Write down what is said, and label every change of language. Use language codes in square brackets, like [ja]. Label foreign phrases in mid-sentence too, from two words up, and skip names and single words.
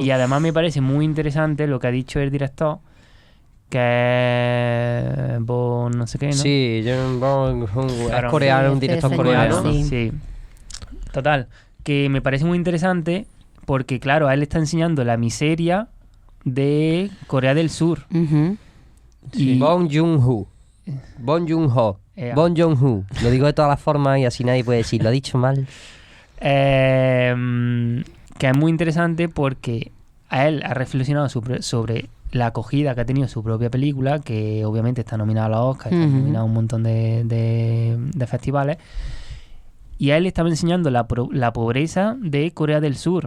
[es] Y además me parece muy interesante lo que ha dicho el director, que es no sé qué, ¿no? Sí, es Claro. coreano, un Sí, director este coreano. señor, sí. Sí. Total, que me parece muy interesante porque, claro, a él le está enseñando la miseria de Corea del Sur. Ujú. Y, Bong Joon-ho. Bong Joon-ho. Bong Joon-ho. Lo digo de todas las formas y así nadie puede decir, lo ha dicho mal. que es muy interesante porque a él ha reflexionado sobre la acogida que ha tenido su propia película, que obviamente está nominada a los Oscars, está Ujú. nominada a un montón de festivales, y a él le estaba enseñando la pobreza de Corea del Sur.